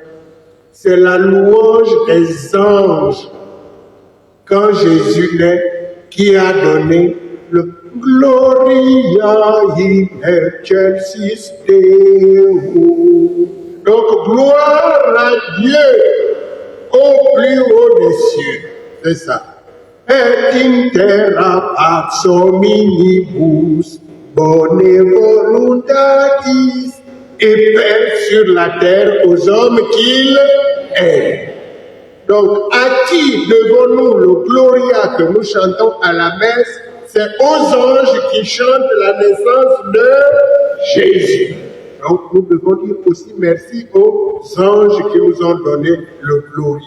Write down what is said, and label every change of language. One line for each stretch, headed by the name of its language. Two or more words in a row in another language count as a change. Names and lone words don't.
French: C'est la louange des anges quand Jésus naît qui a donné le
Latin: Gloria in excelsis Deo.
French: Donc, gloire à Dieu au plus haut des cieux. C'est ça.
Latin: Et in terra pax hominibus bone voluntatis,
French: et paix sur la terre aux hommes qu'il aime. Donc, à qui devons-nous le Gloria que nous chantons à la messe? C'est aux anges qui chantent la naissance de Jésus. Donc, nous devons dire aussi merci aux anges qui nous ont donné le Gloria.